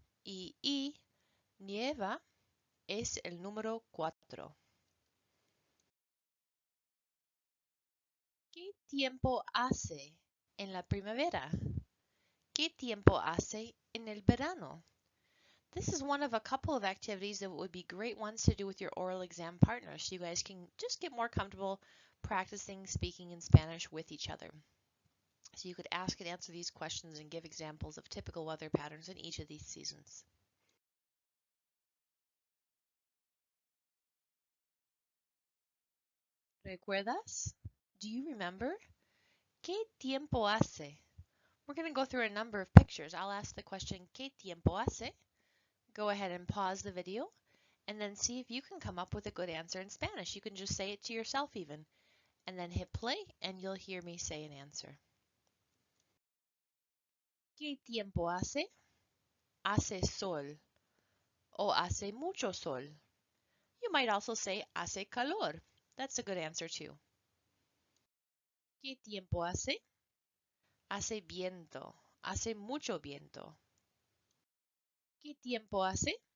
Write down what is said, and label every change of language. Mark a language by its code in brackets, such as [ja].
[es] Y I, nieva, es el número 4. ¿Qué tiempo hace en la primavera? ¿Qué tiempo hace en el verano? [en] This is one of a couple of activities that would be great ones to do with your oral exam partner, so you guys can just get more comfortable practicing speaking in Spanish with each other. So you could ask and answer these questions and give examples of typical weather patterns in each of these seasons. [es] ¿Recuerdas? [en] Do you remember? [es] ¿Qué tiempo hace? [en] We're going to go through a number of pictures. I'll ask the question, ¿Qué tiempo hace? Go ahead and pause the video and then see if you can come up with a good answer in Spanish. You can just say it to yourself even. and then hit play and you'll hear me say an answer. [es] ¿Qué tiempo hace? Hace sol o hace mucho sol. [en] You might also say [es] hace calor. [en] That's a good answer too. [es] ¿Qué tiempo hace? Hace viento. Hace mucho viento. ¿Qué tiempo hace?